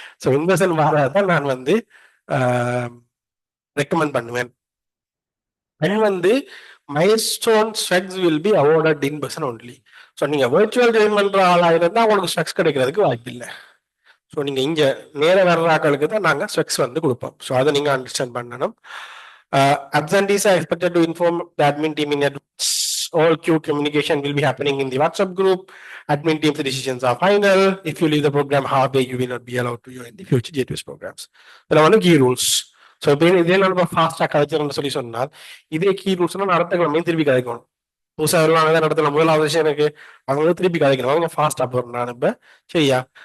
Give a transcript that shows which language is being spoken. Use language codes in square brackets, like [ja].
[ta] So in person வராதான் நான் வந்து recommend பண்ணுவேன். [en] And வந்து milestone swags will be awarded in person only. [ta] So நீங்க வெர்ச்சுவல் ஜாயின் பண்ற ஆளா இருந்தா உங்களுக்கு ஸ்வெக்ஸ் கிடைக்கிறதுக்கு வாய்ப்பு இல்லை. ஸோ நீங்க இங்க நேர வர்ற ஆட்களுக்கு தான் நாங்கள் ஸ்வெக்ஸ் வந்து கொடுப்போம். ஸோ அதை நீங்க அண்டர்ஸ்டாண்ட் பண்ணணும். [en] Absentees are expected to inform the admin team in advance. All queue communication will be happening in the WhatsApp group. Admin team's decisions are final. If you leave the program halfway, you will not be allowed to join the future J2S programs. [ta] இதில் வந்து key rules. So இப்போ இதே நம்ம ஃபாஸ்டாக கதைச்சிடணும்னு சொல்லி சொன்னால் இதே key ரூல்ஸ்னா நடத்த கிழமையும் திருப்பி கதைக்கணும். புதுசாக வருவாங்க தான் நடத்தல, முதலாவது விஷயம் எனக்கு அவங்களுக்கு திருப்பி கதைக்கணும். அவங்க ஃபாஸ்டாக போகிறோம் நான் இப்போ, சரியா?